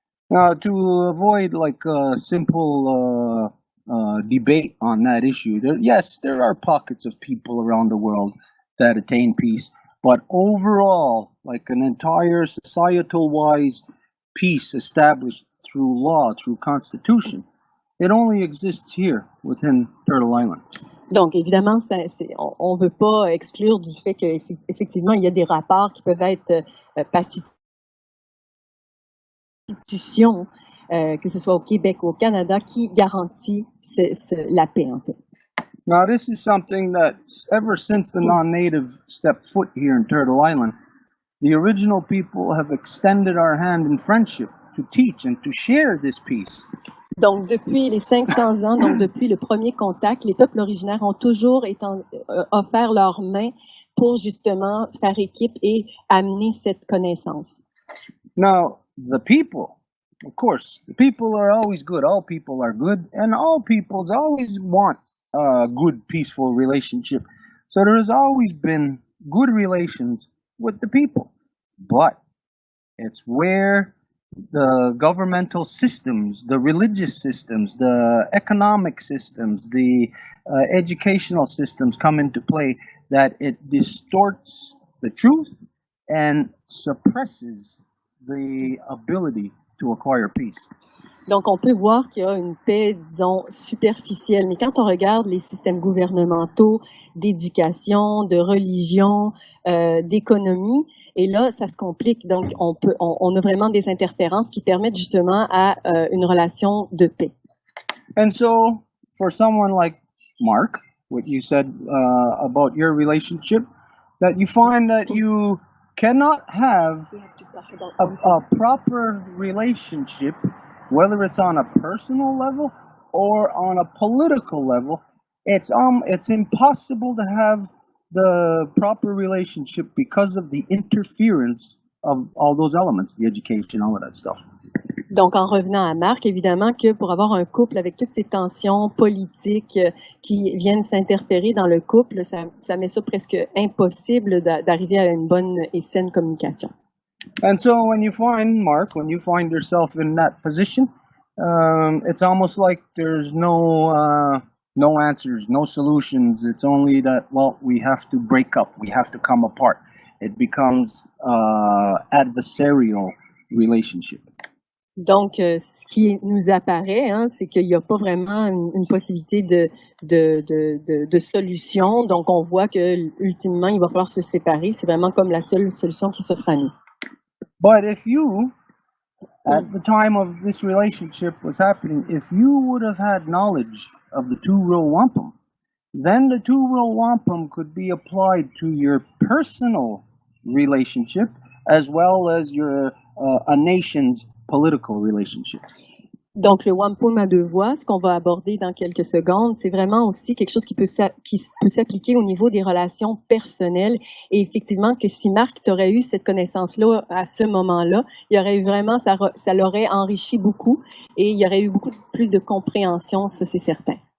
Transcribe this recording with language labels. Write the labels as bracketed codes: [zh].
[en] Now, to avoid like a simple debate on that issue, there are pockets of people around the world that attain peace, but overall, like an entire societal-wise peace established through law, through constitution, it only exists here within Turtle Island. [fr] Donc, évidemment, on ne veut pas exclure du fait qu'effectivement, il y a des rapports qui peuvent être institutions, que ce soit au Québec ou au Canada, qui garantit la paix, en fait. [en] Now, this is something that, ever since the non-native stepped foot here in Turtle Island, the original people have extended our hand in friendship to teach and to share this peace. [fr] Donc, depuis les 500 ans, donc depuis le premier contact, les peuples originaires ont toujours offert leurs mains pour justement faire équipe et amener cette connaissance. [en] Now, the people, of course, the people are always good. All people are good, and all peoples always want a good, peaceful relationship. So there has always been good relations with the people. But it's where the governmental systems, the religious systems, the economic systems, the educational systems come into play that it distorts the truth and suppresses the ability to acquire peace. [fr] Donc, on peut voir qu'il y a une paix, disons, superficielle. Mais quand on regarde les systèmes gouvernementaux, d'éducation, de religion, d'économie, et là, ça se complique. Donc, on a vraiment des interférences qui permettent justement à une relation de paix. [en] And so, for someone like Mark, what you said about your relationship, that you find that you cannot have a proper relationship, whether it's on a personal level or on a political level. It's impossible to have the proper relationship because of the interference of all those elements, the education, all of that stuff. [fr] Donc, en revenant à Marc, évidemment que pour avoir un couple avec toutes ces tensions politiques qui viennent s'interférer dans le couple, ça met ça presque impossible d'arriver à une bonne et saine communication. [en] And so when you find, Mark, when you find yourself in that position, it's almost like there's no answers, no solutions. It's only that, well, we have to break up, we have to come apart. It becomes adversarial relationship. [fr] Donc, ce qui nous apparaît, c'est qu'il n'y a pas vraiment une possibilité de solution. Donc, on voit que ultimement, il va falloir se séparer. C'est vraiment comme la seule solution qui s'offre à nous. [en] But if you, at the time of this relationship was happening, if you would have had knowledge of the two-rule wampum, then the two-rule wampum could be applied to your personal relationship as well as your a nation's political relationship. [fr] Donc, le wampum à deux voies, ce qu'on va aborder dans quelques secondes, c'est vraiment aussi quelque chose qui peut s'appliquer au niveau des relations personnelles. Et effectivement, que si Marc aurait eu cette connaissance-là à ce moment-là, il y aurait eu vraiment, ça l'aurait enrichi beaucoup et il y aurait eu beaucoup plus de compréhension, ça c'est certain.